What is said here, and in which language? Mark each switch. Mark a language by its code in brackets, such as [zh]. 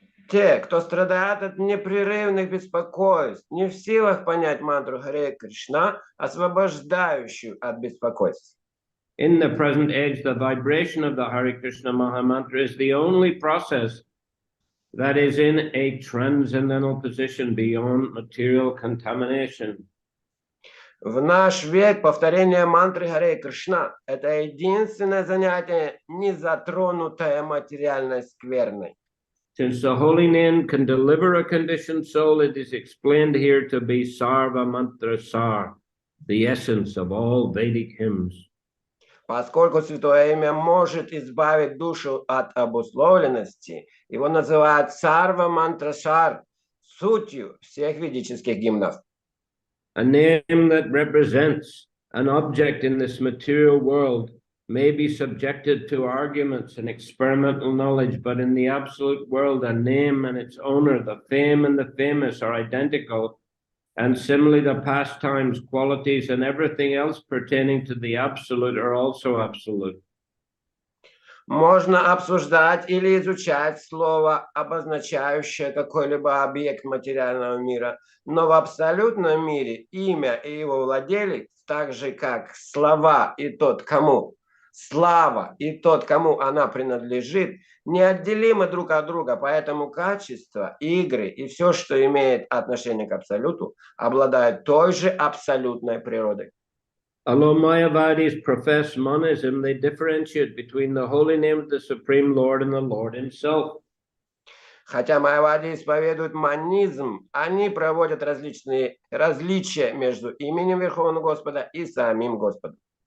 [ru] Те, кто страдает от непрерывных беспокойств, не в силах понять мантру Харе Кришна, освобождающую от беспокойств. [en] In the present age, the vibration of the Hare Krishna Maha Mantra is the only process that is in a transcendental position beyond material contamination. [ru] В наш век повторение мантры Харе Кришна – это единственное занятие, не затронутое материальной скверной. [en] Since the holy name can deliver a conditioned soul, it is explained here to be Sarva Mantra Sar, the essence of all Vedic hymns. [ru] Поскольку святое имя может избавить душу от обусловленности, его называют Сарва Мантрасар, сутью всех ведических гимнов. [en] A name that represents an object in this material world may be subjected to arguments and experimental knowledge, but in the absolute world, a name and its owner, the fame and the famous, are identical, and similarly the pastimes, qualities, and everything else pertaining to the absolute are also absolute. [ru] Можно обсуждать или изучать слово, обозначающее какой-либо объект материального мира, но в абсолютном мире имя и его владелец, так же как слова и тот, кому слава и тот, кому она принадлежит, неотделимы друг от друга, поэтому качество, игры и все, что имеет отношение к абсолюту, обладают той же абсолютной природой. [en] Although Mayavadis profess monism, they differentiate between the holy name of the Supreme Lord and the Lord himself. [ru] Хотя майявади исповедуют манизм, они проводят различные различия между именем Верховного Господа и самим Господом.